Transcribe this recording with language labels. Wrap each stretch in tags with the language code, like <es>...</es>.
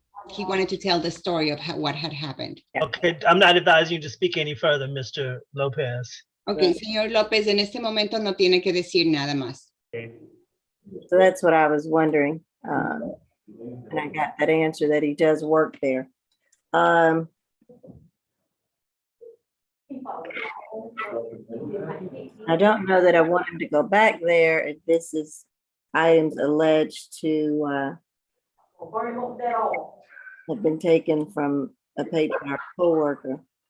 <en>He wanted to tell the story of what had happened. Okay, I'm not advising you to speak any further, Mr. Lopez.</en> <es>Ok, señor López, en este momento no tiene que decir nada más.</es> <en>So that's what I was wondering. And I got that answer that he does work there. I don't know that I want him to go back there if this is items alleged to have been taken from a patron or coworker.</en>